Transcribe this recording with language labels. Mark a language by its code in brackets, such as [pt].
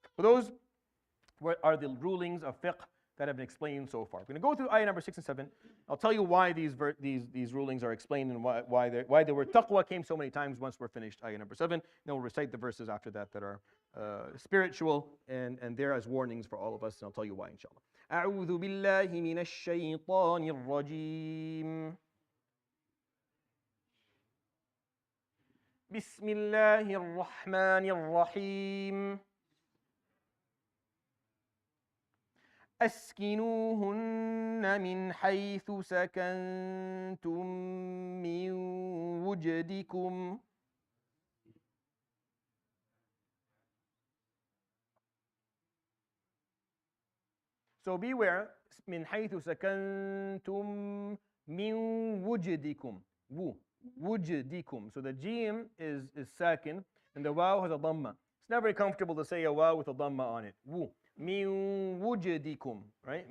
[en] So those are the rulings of fiqh that have been explained so far. We're going to go through ayah number 6 and 7. I'll tell you why these rulings are explained and why the word taqwa came so many times once we're finished ayah number 7. Then we'll recite the verses after that are spiritual and there as warnings for all of us, and I'll tell you why, inshallah. [ar] أعوذ بالله من الشيطان الرجيم. بسم الله الرحمن الرحيم. أسكنوهن من حيث سكنتم من وجدكم. [en] So beware, [ar] من حيث سكنتم من وجدكم. وجدكم. [en] So the jim is sakin and the waw has a dhamma. It's not very comfortable to say a waw with a dhamma on it. [ar] من وجدكم, right?